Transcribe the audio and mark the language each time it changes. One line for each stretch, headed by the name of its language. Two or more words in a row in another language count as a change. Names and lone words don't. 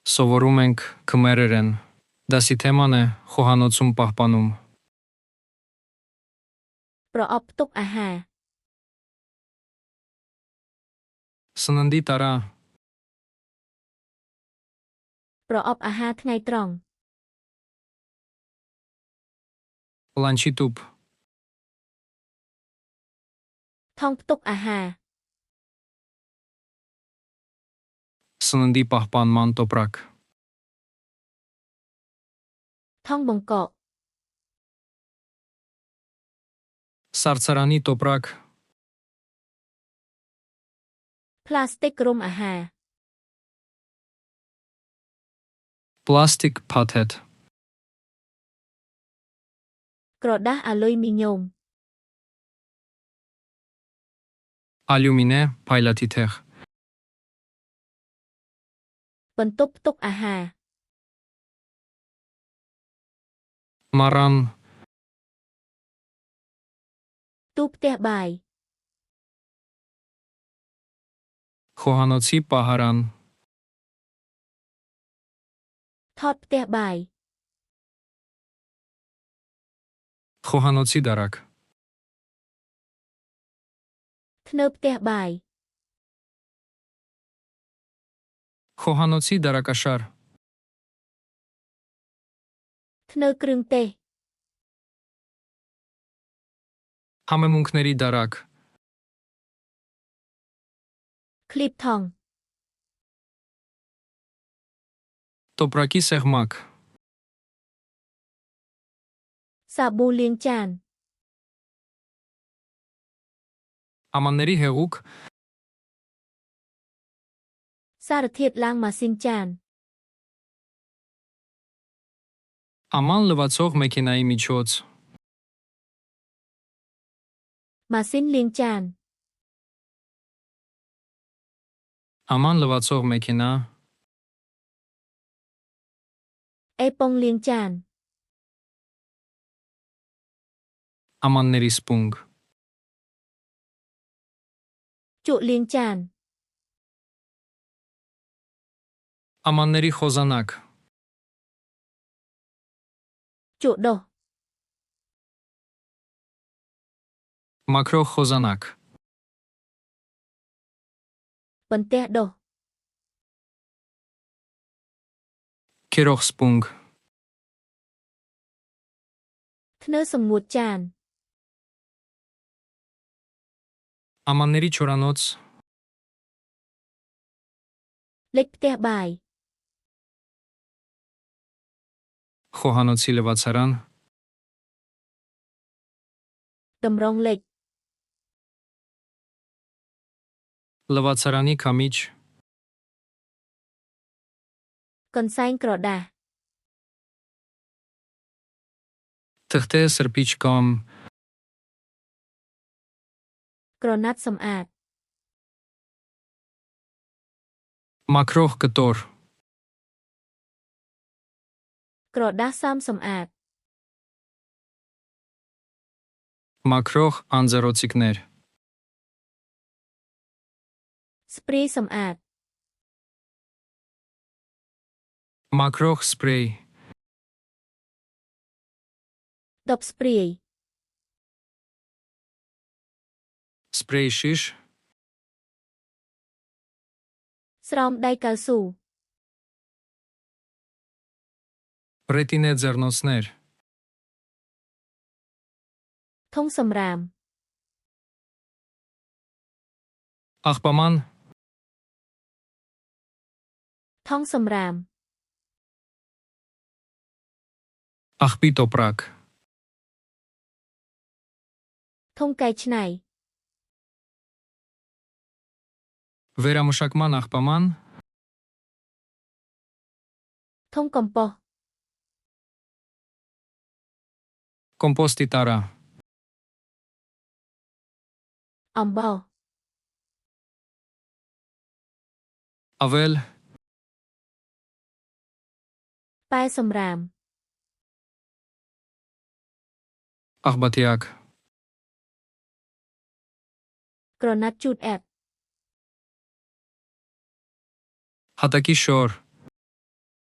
Armenian: Սովորում ենք քմերերեն։ Դասի թեման է խոհանոցում պահպանում։
Khmer: ប្រអប់ទុកអាហារ
Armenian: Սննդի տարա,
Khmer: ប្រអប់អាហារថ្ងៃត្រង់
Armenian: լանչի տուփ,
Khmer: ថង់ផ្ទុកអាហារ
Armenian: սննդի պահպանման տոպրակ,
Khmer: ថង់បង្កក
Armenian: սառցարանի տոպրակ,
Khmer: ផ្លាស្ទិករុំអាហារ
Armenian: պլաստիկ փաթեթ,
Khmer: ក្រដាសអាលុយមីញ៉ូម
Armenian: ալյումինե փայլատիթեղ,
Khmer: បន្ទប់ផ្ទុកអាហារ
Armenian: մառան,
Khmer: ទូផ្ទះបាយ
Armenian: խոհանոցի պահարան,
Khmer: ថតផ្ទះបាយ
Armenian: խոհանոցի դարակ,
Khmer: ធ្នើផ្ទះបាយ
Armenian: խոհանոցի դարակաշար,
Khmer: ធ្នើគ្រឿងទេស
Armenian: համեմունքների դարակ,
Khmer: ឃ្លីបថង់
Armenian: տոպրակի սեղմակ,
Khmer: សាប៊ូលាងចាន
Armenian: ամանների հեղուկ,
Khmer: សារធាតុឡើងម៉ាស៊ីនចាន
Armenian: աման լվացող մեքենայի միջոց,
Khmer: ម៉ាស៊ីនលាងចាន
Armenian: աման լվացող մեքենա,
Khmer: អេប៉ុងលាងចាន
Armenian: ամանների սպունգ,
Khmer: ជក់លាងចាន
Armenian: ամանների խոզանակ,
Khmer: ជក់ដុស
Armenian: մաքրող խոզանակ,
Khmer: បន្ទះដុស
Armenian: քերող սպունգ,
Khmer: ធ្នើសម្ងួតចាន
Armenian: ամանների չորանոց,
Khmer: លិចផ្ទះបាយ
Armenian: խոհանոցի լվացարան,
Khmer: តម្រងលិច
Armenian: լվացարանի քամիչ,
Khmer: កន្សែងក្រដាស
Armenian: թղթե սրբիչ կամ
Khmer: ក្រណាត់សម្អាត
Armenian: մաքրող կտոր,
Khmer: ក្រដាសសើមសម្អាត
Armenian: մաքրող անձեռոցիկներ,
Khmer: ស្ព្រីសម្អាត
Armenian: մաքրող սպրեյ,
Khmer: ដបស្ព្រាយ
Armenian: սպրեյ շիշ,
Khmer: ស្រោមដៃកៅស៊ូ
Armenian: ռետինե ձեռնոցներ,
Khmer: ធុងសម្រាម
Armenian: աղբաման,
Khmer: ថង់សម្រាម
Armenian: աղբի տոպրակ,
Khmer: ធុងកែច្នៃ
Armenian: վերամշակման աղբաման,
Khmer: ធុងកំប៉ុស្ត
Armenian: կոմպոստի տարա,
Khmer: អំបោស
Armenian: ավել,
Khmer: ប៉ែសម្រាម
Armenian: աղբատիակ,
Khmer: ក្រណាត់ជូតអែប
Armenian: հատակի շոր,